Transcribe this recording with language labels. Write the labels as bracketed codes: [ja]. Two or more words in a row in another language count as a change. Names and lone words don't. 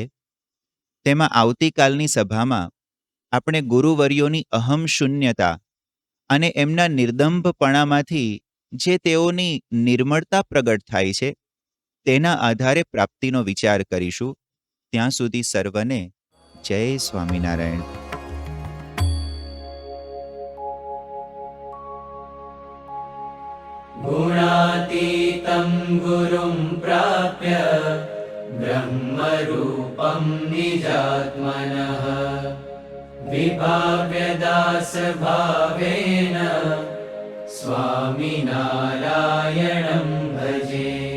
[gu] તેમાં આવતીકાલની સભામાં આપણે ગુરુવર્યોની અહમ શૂન્યતા અને એમના નિર્દંભપણામાંથી જે તેઓની નિર્મળતા પ્રગટ થાય છે તેના આધારે પ્રાપ્તિનો વિચાર કરીશું. ત્યાં સુધી સર્વને જય સ્વામિનારાયણ. [sa] गुणातीतं गुरुं प्राप्य ब्रह्मरूपं निजात्मनः विभाव्यदासभावेन स्वामिनारायणं भजे.